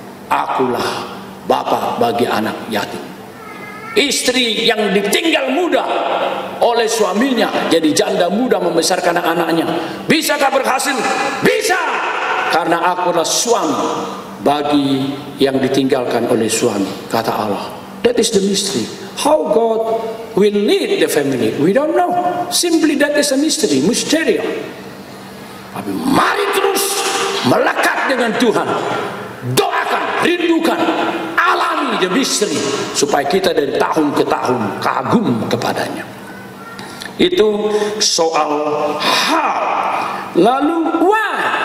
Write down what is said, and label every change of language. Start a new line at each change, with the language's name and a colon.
Indonesian: Akulah bapak bagi anak yatim. Istri yang ditinggal muda oleh suaminya jadi janda muda membesarkan anak-anaknya, bisakah berhasil? Bisa, karena aku adalah suami bagi yang ditinggalkan oleh suami, kata Allah.
English: That is the mystery. How God will lead the family, we don't know. Simply that is a mystery, mysterium.
Indonesian: Tapi mari terus melekat dengan Tuhan, doakan, rindukan, alami
English: the mystery,
Indonesian: supaya kita dari tahun ke tahun kagum kepadanya. Itu soal how. Lalu why?